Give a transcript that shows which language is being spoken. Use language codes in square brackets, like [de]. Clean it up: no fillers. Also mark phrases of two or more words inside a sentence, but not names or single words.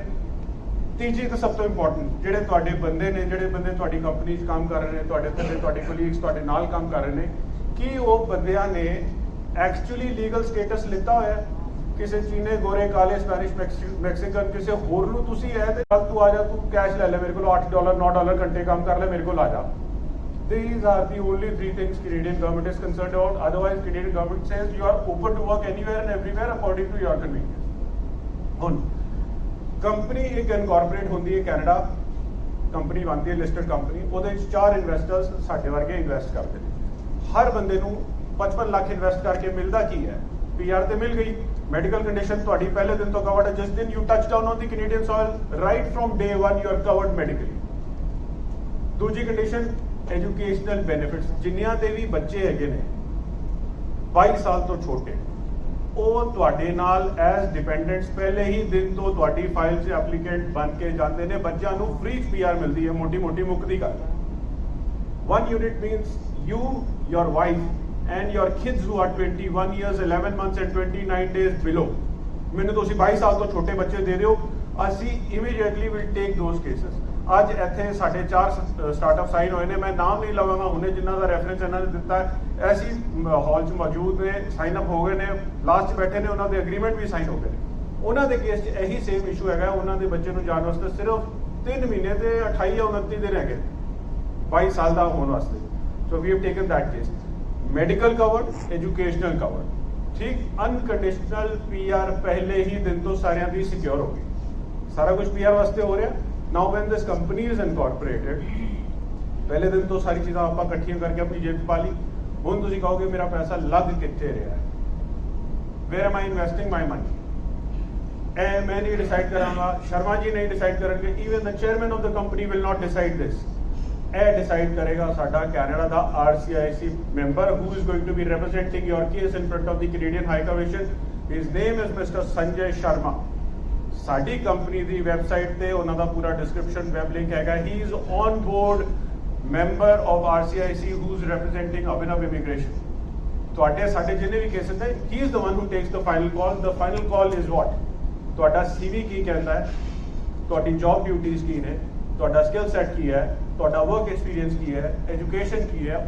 [pa] ਤੀਜੀ ਤੇ ਸਭ ਤੋਂ ਇੰਪੋਰਟੈਂਟ, ਜਿਹੜੇ ਤੁਹਾਡੇ ਬੰਦੇ ਨੇ, ਜਿਹੜੇ ਬੰਦੇ ਤੁਹਾਡੀ ਕੰਪਨੀ 'ਚ ਕੰਮ ਕਰ ਰਹੇ ਨੇ, ਤੁਹਾਡੇ ਥੱਲੇ ਤੁਹਾਡੇ ਕੋਲੀਗਸ ਤੁਹਾਡੇ ਨਾਲ ਕੰਮ ਕਰ ਰਹੇ ਨੇ, ਕੀ ਉਹ ਬੰਦਿਆਂ ਨੇ ਐਕਚੁਅਲੀ [en] legal status [pa] ਲਿੱਤਾ ਹੋਇਆ। ਕਿਸੇ ਚੀਨੇ, ਗੋਰੇ, ਕਾਲੇ, ਸਪੈਨਿਸ਼, ਮੈਕਸੀਕਨ ਕਿਸੇ ਹੋਰ ਨੂੰ ਤੁਸੀਂ ਇਹ ਤੇ ਕੱਲ ਤੂੰ ਆ ਜਾ, ਤੂੰ ਕੈਸ਼ ਲੈ ਲੈ ਮੇਰੇ ਕੋਲ $8 $9 ਘੰਟੇ ਕੰਮ ਕਰ ਲੈ, ਮੇਰੇ ਕੋਲ ਆ ਜਾ। [en] These are the only 3 things Canadian government is concerned about. Otherwise, Canadian government says you are open to work anywhere and everywhere according to your convenience। [pa] ਹੁਣ ਕੰਪਨੀ ਇੱਕ ਇਨਕੋਰਪੋਰੇਟ ਹੁੰਦੀ ਹੈ ਕੈਨੇਡਾ, ਕੰਪਨੀ ਬਣਦੀ ਹੈ [en] listed company, [pa] ਉਹਦੇ ਵਿੱਚ 4 ਇਨਵੈਸਟਰਸ ਸਾਡੇ ਵਰਗੇ ਇਨਵੈਸਟ ਕਰਦੇ ਨੇ। ਹਰ ਬੰਦੇ ਨੂੰ 55 ਲੱਖ ਇਨਵੈਸਟ ਕਰਕੇ ਮਿਲਦਾ ਕੀ ਹੈ, PR ਤੇ ਮਿਲ ਗਈ, [en] medical condition [pa] ਤੁਹਾਡੀ ਪਹਿਲੇ ਦਿਨ ਤੋਂ ਕਵਰਡ ਹੈ, ਜਿਸ ਦਿਨ [en] you touch down on the Canadian soil right from day 1 you are covered medically. [pa] ਦੂਜੀ ਕੰਡੀਸ਼ਨ [en] educational benefits, [pa] ਜਿੰਨਿਆਂ ਦੇ ਵੀ ਬੱਚੇ ਹੈਗੇ ਨੇ 22 ਸਾਲ ਤੋਂ ਛੋਟੇ, ਉਹ ਤੁਹਾਡੇ ਨਾਲ [en] as dependents [pa] ਪਹਿਲੇ ਹੀ ਦਿਨ ਤੋਂ ਤੁਹਾਡੀ ਫਾਈਲ 'ਚ ਐਪਲੀਕੈਂਟ ਬਣ ਕੇ ਜਾਂਦੇ ਨੇ। ਬੱਚਿਆਂ ਨੂੰ ਫ੍ਰੀ PR ਮਿਲਦੀ ਹੈ, ਮੋਟੀ ਮੁੱਕਦੀ ਗੱਲ। [en] 1 unit means you, your wife and your kids who are 21 years, 11 months and 29 days below। [pa] ਮੈਨੂੰ ਤੁਸੀਂ 22 ਸਾਲ ਤੋਂ ਛੋਟੇ ਬੱਚੇ ਦੇ ਦਿਓ, ਅਸੀਂ [en] immediately will take those cases। [pa] ਅੱਜ ਇੱਥੇ ਸਾਡੇ 4 ਸਟਾਰਟਅਪ ਸਾਈਨ ਹੋਏ ਨੇ, ਮੈਂ ਨਾਮ ਨਹੀਂ ਲਵਾਂਗਾ ਹੁਣੇ, ਜਿਨ੍ਹਾਂ ਦਾ ਰੈਫਰੈਂਸ ਇਹਨਾਂ ਨੇ ਦਿੱਤਾ ਹੈ ਐਸੀ ਹਾਲ 'ਚ ਮੌਜੂਦ ਨੇ, [en] sign up [pa] ਹੋ ਗਏ ਨੇ, ਲਾਸਟ 'ਚ ਬੈਠੇ ਨੇ, ਉਹਨਾਂ ਦੇ ਐਗਰੀਮੈਂਟ ਵੀ ਸਾਈਨ ਹੋ ਗਏ ਨੇ। ਉਹਨਾਂ ਦੇ ਕੇਸ 'ਚ ਇਹੀ [en] same issue [pa] ਹੈਗਾ, ਉਹਨਾਂ ਦੇ ਬੱਚੇ ਨੂੰ ਜਾਣ ਵਾਸਤੇ ਸਿਰਫ 3 ਮਹੀਨੇ ਤੇ 28 ਜਾਂ 29 ਦਿਨ ਹੈਗੇ 22 ਸਾਲ ਦਾ ਹੋਣ ਵਾਸਤੇ। [en] So we have taken that case. Medical cover, educational cover, ਠੀਕ। [pa] ਅਨਕੰਡੀਸ਼ਨਲ PR ਪਹਿਲੇ ਹੀ ਦਿਨ ਤੋਂ ਸਾਰਿਆਂ ਦੀ ਸਿਕਿਉਰ ਹੋ ਗਈ, ਸਾਰਾ ਕੁਝ PR ਵਾਸਤੇ ਹੋ ਰਿਹਾ। [en] Now when this company is incorporated, [pa] ਪਹਿਲੇ ਦਿਨ ਤੋਂ ਸਾਰੀ ਚੀਜ਼ਾਂ ਆਪਾਂ ਇਕੱਠੀਆਂ ਕਰਕੇ ਆਪਣੀ ਜੇਬ 'ਚ ਪਾ ਲਈ। ਹੁਣ ਤੁਸੀਂ ਕਹੋਗੇ ਮੇਰਾ ਪੈਸਾ ਲੱਗ ਕਿੱਥੇ ਰਿਹਾ ਹੈ, [en] where am I investing my money? [pa] ਇਹ ਮੈਂ ਨਹੀਂ ਡਿਸਾਈਡ ਕਰਾਂਗਾ, ਸ਼ਰਮਾ ਜੀ ਨਹੀਂ ਡਿਸਾਈਡ ਕਰਨਗੇ, [en] even the chairman of the company will not decide this। [pa] ਇਹ ਡਿਸਾਈਡ ਕਰੇਗਾ ਸਾਡਾ ਕੈਨੇਡਾ ਦਾ RCIC ਮੈਂਬਰ [en] who is going to be representing your case in front of the Canadian High Commission। His name is Mr. Sanjay Sharma। [pa] ਸਾਡੀ ਕੰਪਨੀ ਦੀ ਵੈਬਸਾਈਟ ਤੇ ਉਹਨਾਂ ਦਾ ਪੂਰਾ ਡਿਸਕ੍ਰਿਪਸ਼ਨ ਵੈਬ ਲਿੰਕ ਹੈਗਾ। [en] He is on board member of RCIC who is representing Abhinav Immigration. [pa] ਤੁਹਾਡੇ ਸਾਡੇ ਜਿੰਨੇ ਵੀ ਕੇਸਿਸ ਨੇ, [en] He is the one who takes the final call. The final call is what, [pa] ਤੁਹਾਡਾ CV ਕੀ ਕਹਿੰਦਾ ਹੈ, ਤੁਹਾਡੀ [en] job duties [pa] ਕੀ ਨੇ, ਤੁਹਾਡਾ [en] skill set [pa] ਕੀ ਹੈ, ਤੁਹਾਡਾ [en] work experience [pa] ਕੀ ਹੈ, ਐਜੂਕੇਸ਼ਨ ਕੀ ਹੈ।